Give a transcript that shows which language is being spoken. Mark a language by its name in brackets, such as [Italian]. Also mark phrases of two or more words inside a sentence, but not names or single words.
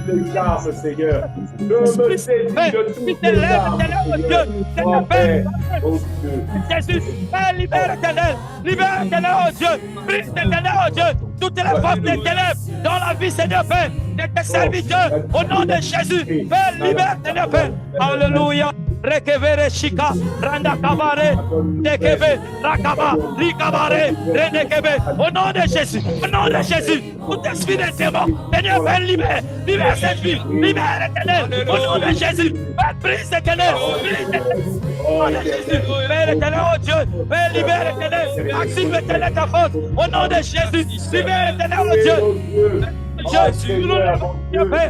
[French] Seigneur, je me saisis de toutes les armes, Jésus, Père, libère éternel, oh Dieu, brise éternel, oh Dieu, toutes les forces des ténèbres dans la vie, Seigneur Père, de tes serviteurs, au nom de Jésus, Père, libère Seigneur Père, alléluia. Rekevere shika randa kabare dekebe rakaba likabare rendekebe au nom de Jésus, au nom de Jésus, tout esprit de démon, Seigneur Père, libère cette vie, libère éternel, au nom de Jésus, Père, brise éternel, au nom de Jésus, Père éternel, oh Dieu, Père, libère éternel, active éternel ta force, au nom de Jésus, libère éternel, oh Dieu, Jésus, nous Père.